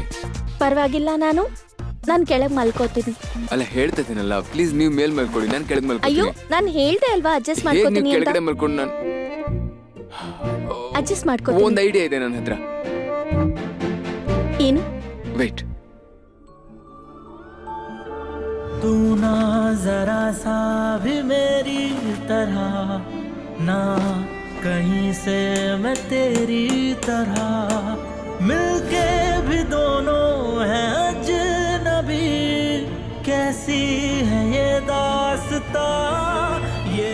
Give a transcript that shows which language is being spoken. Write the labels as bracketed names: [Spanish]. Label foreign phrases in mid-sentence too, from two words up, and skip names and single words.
[Kannada] ಪರವಾಗಿಲ್ಲ, ನಾನು ಕೆಳಗೆ ಮಲ್ಕೋತೀನಿ. ಅಲ್ಲ, ಹೇಳ್ತಾ ಇದೀನಲ್ಲ, ಪ್ಲೀಸ್ ನೀವು ಮೇಲ್ ಮಲ್ಕೊಳ್ಳಿ, ನಾನು ಕೆಳಗೆ ಅಯ್ಯೋ, ಮಲ್ಕೋತೀನಿ. ನಾನು ಹೇಳ್ದೆ ಅಲ್ವಾ ಅಡ್ಜಸ್ಟ್ ಹೇಗ್ ನೀವು ಮಾಡ್ಕೋತೀನಿ ಅಂತ. ಕೆಳಗಡೆ ಮಲ್ಕೊಂಡು ನಾನು ಅಡ್ಜಸ್ಟ್ ಮಾಡ್ಕೋತೀನಿ. ಒಂದು ಐಡಿಯಾ ಇದೆ ನನ್ನ ಹತ್ರ. ಏನು? ವೇಟ್. [Hindi] तू ना जरा सा भी मेरी तरह, ना कहीं से मैं तेरी तरह, मिलके भी दोनों हैं अजनबी, कैसी है ये दास्तां ये